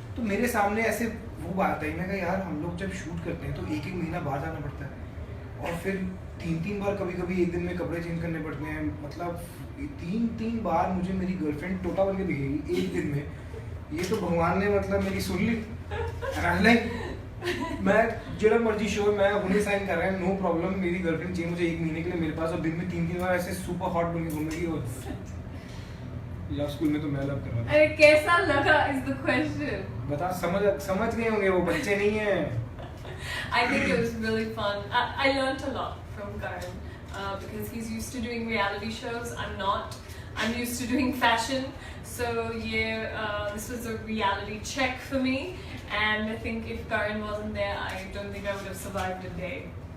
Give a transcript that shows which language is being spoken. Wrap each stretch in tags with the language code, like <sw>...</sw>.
<hi>तो मेरे सामने ऐसे वो बात आई, मैं कहा यार हम लोग जब शूट करते हैं तो एक महीना बाहर जाना पड़ता है और फिर 3 बार कभी एक दिन में कपड़े चेंज करने पड़ते हैं, मतलब 3 बार मुझे मेरी गर्लफ्रेंड टोटा बन के दिखेगी एक दिन में। ये तो भगवान ने मतलब मेरी सुन ली। मैं जो मर्जी शो मैं उन्हें साइन कर रहा है, नो प्रॉब्लम, मेरी गर्लफ्रेंड चाहिए मुझे 1 महीने के लिए मेरे पास, और दिन में 3 बार ऐसे सुपर हॉट बन के घूमेगी। और लव स्कूल में तो मैं लव कर रहा था। अरे कैसा लगा</hi> <en>is the question.</en> <hi>बता, समझ गए होंगे, वो बच्चे नहीं हैं।</hi> <en>I think it was really fun. I learned a lot from Karan because he's used to doing reality shows. I'm not. I'm used to doing fashion, so yeah, this was a reality check for me. And I think if Karan wasn't there, I don't think I would have survived a day.</en>